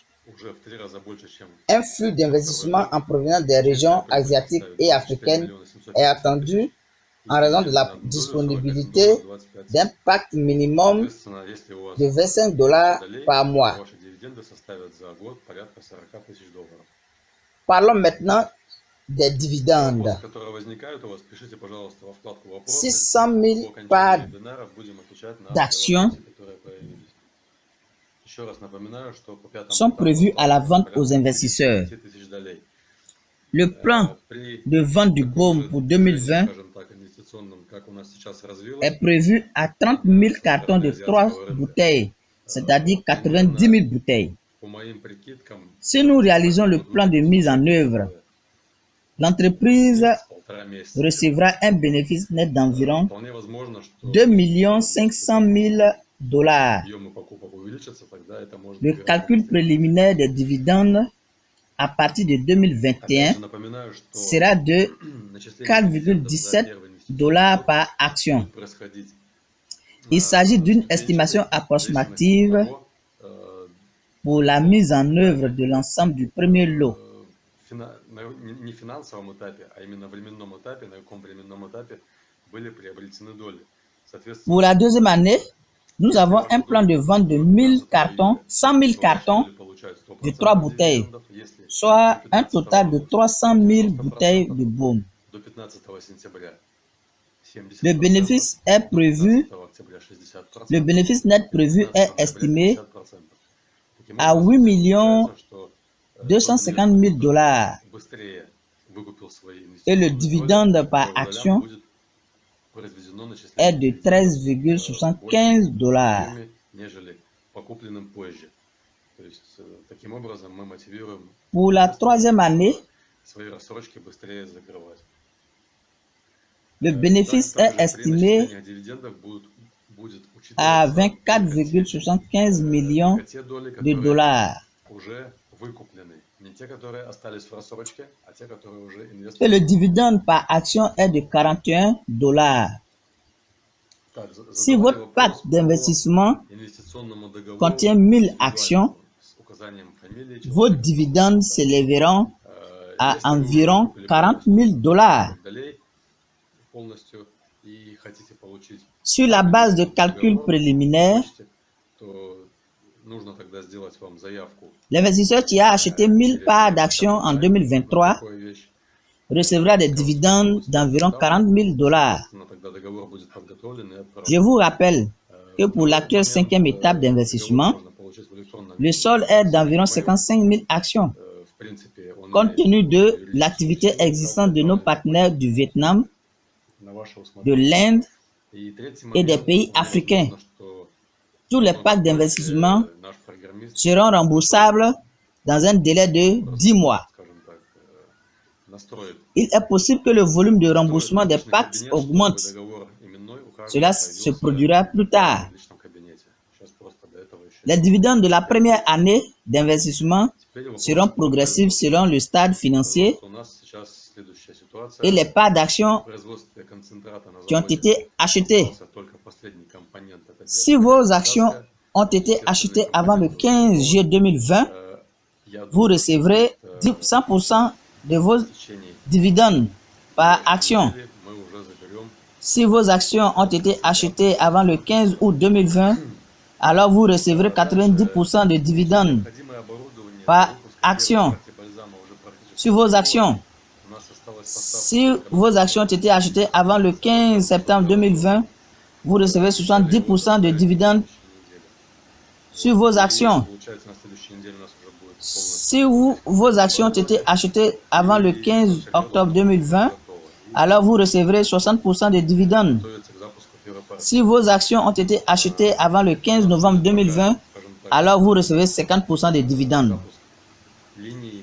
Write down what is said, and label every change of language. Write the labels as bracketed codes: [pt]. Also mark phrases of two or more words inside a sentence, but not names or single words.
[fr] Un flux d'investissement en provenance des régions asiatiques et africaines est attendu en raison de la disponibilité d'un pacte minimum de $25 par mois. Parlons maintenant des dividendes. [ru] Вопросы, которые возникают у вас, пишите, пожалуйста, во вкладку «Вопросы». [fr] 600 000 [ru] По [fr] parts [ru] окончании вебинара будем отвечать на [fr] d'actions [ru] вопросы, которые появились. Еще раз напоминаю, что по пятому [fr] sont [ru] этапу [fr] prévus à la vente [ru] порядка [fr] aux investisseurs. [ru] 10 000 долей. [fr] Le plan [ru] При [fr] de vente du [ru] таком [fr] BOM [ru] же [fr] pour [ru] движении, [fr] 2020 [ru] скажем так, инвестиционном, как у нас сейчас развилось, [fr] est prévu à 30 000 cartons de 3 bouteilles, c'est-à-dire 90 000 bouteilles. [ru] по моим прикидкам, [fr] Si nous réalisons le plan de mise en œuvre, l'entreprise [ru] полтора месяца. [fr] recevra un bénéfice net d'environ [ru] Вполне возможно, что [fr] 2 500 000 $. [ru] объемы покупок увеличатся, тогда это может [fr] Le [ru] быть [fr] calcul préliminaire des dividendes à partir de 2021 [ru] Опять же напоминаю, что [fr] sera de [ru] начисление дивидендов за [fr] 4,17 [ru] первый инвестиционный $ год [fr] par action. [ru] будет происходить, [fr] Il s'agit d'une [ru] ступенчато, [fr] estimation [ru] в зависимости [fr] approximative [ru] от того, [fr] pour la mise en œuvre de l'ensemble du premier lot. [ru] не финансовом этапе, а именно временном этапе, на каком временном этапе были приобретены доли. Соответственно, [fr] Pour la deuxième année, nous avons un plan de vente de 1000 cartons, 100 000 cartons de 3 bouteilles, soit un total de 300 000 bouteilles de baume. [ru] до 15 сентября 70%, [fr] Le bénéfice est prévu, [ru] 15 октября 60%, [fr] le bénéfice net prévu est [ru] 15 [fr] estimé [ru] 50%. Таким [fr] à [ru] образом, [fr] 8 millions [ru] получается, что, [fr] 250 000 $. [ru] быстрее выкупил свои [fr] Et le [ru] инвестиционные [fr] dividende [ru] доли, [fr] par [ru] по долям [fr] action [ru] будет произведено [fr] est [ru] начисление [fr] de [ru] дивидендов, [fr] 13,75 $. [ru] объеме, нежели по купленным позже. То есть таким образом мы мотивируем [fr] Pour la troisième année, [ru] свои рассрочки быстрее закрывать. [fr] le bénéfice est [ru] Также при [fr] estimé [ru] начислении дивидендов будет [fr] à [ru] учитываться [fr] 24,75 millions [ru] только те доли, [fr] de [ru] которые [fr] dollars. [ru] уже выкуплены. Не те, которые остались в рассрочке, а те, которые уже [fr] Et le [ru] инвесторы. [fr] dividende par action est de 41 $. [ru] Так, [fr] Si [ru] задавали [fr] votre [ru] вопрос [fr] pacte [ru] по [fr] d'investissement [ru] инвестиционному договору [fr] contient 1000 actions, [ru] с указанием фамилии [fr] vos [ru] человека, [fr] dividendes s'élèveront à [ru] если вы уже [fr] environ [ru] выкупили [fr] 40 [ru] полностью [fr] 000 $. [ru] долей полностью и хотите получить [fr] Sur la base de calculs [ru] договор, [fr] préliminaires, [ru] то нужно тогда сделать вам заявку. [fr] l'investisseur qui a acheté 1000 parts d'actions en 2023 [ru] Такую вещь. [fr] recevra des dividendes d'environ 40 000 $. [ru] Но тогда договор будет подготовлен и отправлен. [fr] Je vous rappelle que pour l'actuelle cinquième étape d'investissement, [ru] Можно получить в электронном [fr] le [ru] виде. [fr] sol est d'environ 55 000 actions. [ru] В принципе, он [fr] Compte [ru] имеет [fr] tenu de [ru] юридическую [fr] l'activité [ru] силу, [fr] existante de [ru] как [fr] nos [ru] бы, [fr] partenaires du Vietnam, [ru] на ваше [fr] de [ru] усмотрение. [fr] l'Inde, [ru] И третий [fr] et des [ru] момент, [fr] pays africains. [ru] возможно, что [fr] tous les packs d'investissement [ru] наш программист, [fr] seront remboursables dans un délai de 10 mois. [ru] скажем так, настроит [fr] Il est possible que le volume de remboursement des packs augmente. [ru] договор именной у каждого [fr] Cela se [ru] появился [fr] produira plus tard. [ru] в личном кабинете. Сейчас просто до этого еще [fr] Les dividendes de la première année d'investissement [ru] Теперь вопрос [fr] seront progressifs selon le stade financier [ru] у нас сейчас следующая ситуация. [fr] et les parts d'actions [ru] В производстве концентрата на [fr] qui ont [ru] заводе [fr] été achetées. [ru] остался только последний компонент, это [fr] Si vos actions ont été achetées avant le 15 juillet 2020, vous recevrez 100% de vos [ru] в tечение [fr] dividendes par action. [ru] недели мы уже заберем [fr] Si vos actions ont été achetées avant le 15 août 2020, alors vous recevrez 90% de dividendes [ru] необходимое оборудование [fr] par [ru] для выпуска [fr] action [ru] первой партии бальзама уже практически [fr] sur vos actions. [ru] у нас осталась поставка [fr] Si vos actions ont été achetées avant le 15 septembre 2020, vous recevez 70% de dividendes sur vos actions. [ru] получается на следующей неделе у нас уже будет полностью [fr] Si vos actions ont été achetées avant le 15 octobre 2020, [ru] готово. И [fr] alors vous recevrez 60% de dividendes. [ru] готовится к запуску первой партии. [fr] Si vos actions ont été achetées avant le 15 novembre 2020, [ru] Скажем так, [fr] alors vous recevez 50% de dividendes. [ru] запуск линии